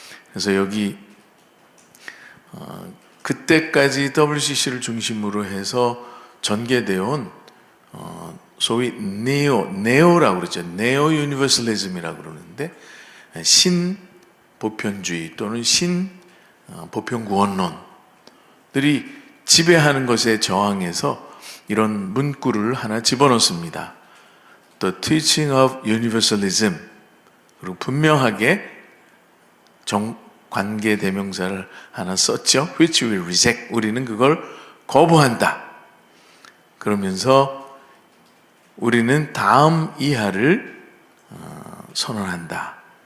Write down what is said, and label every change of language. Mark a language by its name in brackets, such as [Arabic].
[Korean] 그래서 여기 그때까지 WCC를 중심으로 해서 전개되어 온 소위 네오라고 그러죠. 네오 유니버설리즘이라고 그러는데, 신보편주의 또는 신보편구원론들이 지배하는 것에 저항해서 이런 문구를 하나 집어넣습니다. [English] The teaching of universalism. [Korean] 그리고 분명하게 관계 대명사를 하나 썼죠. [English] Which we reject. [Korean] 우리는 그걸 거부한다. 그러면서 우리는 다음 이하를 선언한다.